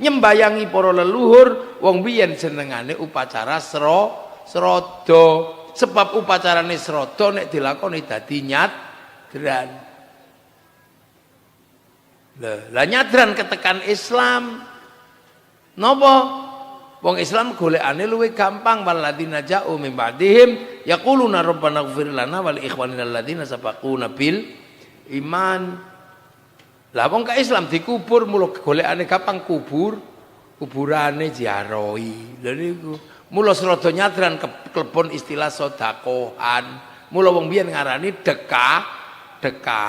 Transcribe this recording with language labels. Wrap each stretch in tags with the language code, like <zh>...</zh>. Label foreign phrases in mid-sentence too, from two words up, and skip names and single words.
<jv>Nyembayangi para leluhur wong biyen jenengane upacara srada. Sebab upacarane srada nek dilakoni dadi nyadran. Lah nyadran ketekan Islam. Napa? Wong Islam golekane luwih gampang,</jv> <ar>والذين جاءوا من بعدهم يقولون ربنا اغفر لنا ولإخواننا الذين سبقونا بالإيمان.</ar> <jv>Lah wong ka Islam dikubur mula golekane gampang kuburane ziarahi. Lha niku mula srada nyadran klebon istilah sedekahan. Mula wong biyen ngarani dekahan.</jv>